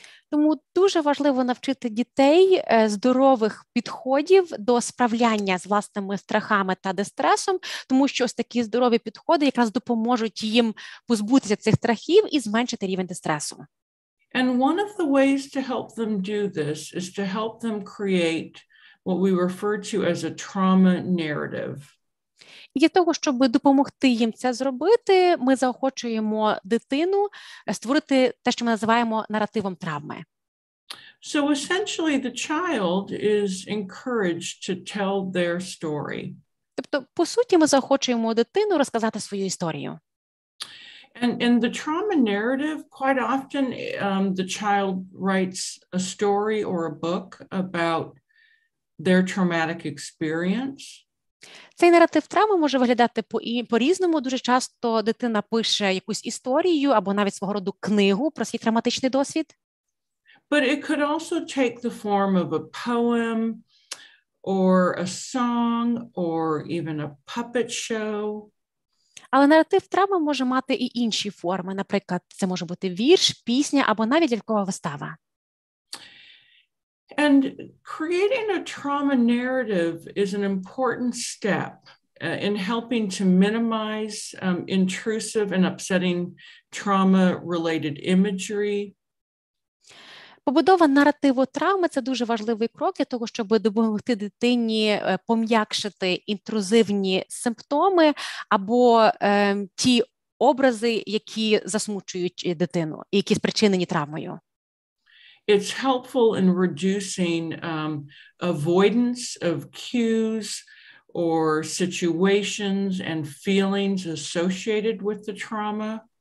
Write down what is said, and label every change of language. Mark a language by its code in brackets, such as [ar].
[uk] Тому дуже важливо навчити дітей здорових підходів до справляння з власними страхами та дистресом, тому що ось такі здорові підходи якраз допоможуть їм позбутися цих страхів і зменшити рівень дистресу. [en] And one of the ways to help them do this is to help them create what we refer to as a trauma narrative. [uk] І для того, щоб допомогти їм це зробити, ми заохочуємо дитину створити те, що ми називаємо наративом травми. [en] So essentially the child is encouraged to tell their story. [uk] Тобто, по суті, ми заохочуємо дитину розказати свою історію. [en] And in the trauma narrative, quite often the child writes a story or a book about their traumatic experience. [uk] Цей наратив травми може виглядати по-різному. Дуже часто дитина пише якусь історію або навіть свого роду книгу про свій травматичний досвід. [en] But it could also take the form of a poem or a song or even a puppet show. [uk] Але наратив травми може мати і інші форми. Наприклад, це може бути вірш, пісня або навіть лялькова вистава. [en] And creating a trauma narrative is an important step in helping to minimize intrusive and upsetting trauma-related imagery. [uk] Побудова наративу травми – це дуже важливий крок для того, щоб допомогти дитині пом'якшити інтрузивні симптоми або ті образи, які засмучують дитину і які спричинені травмою. [en] It's helpful in reducing avoidance of cues or situations and feelings associated with the trauma.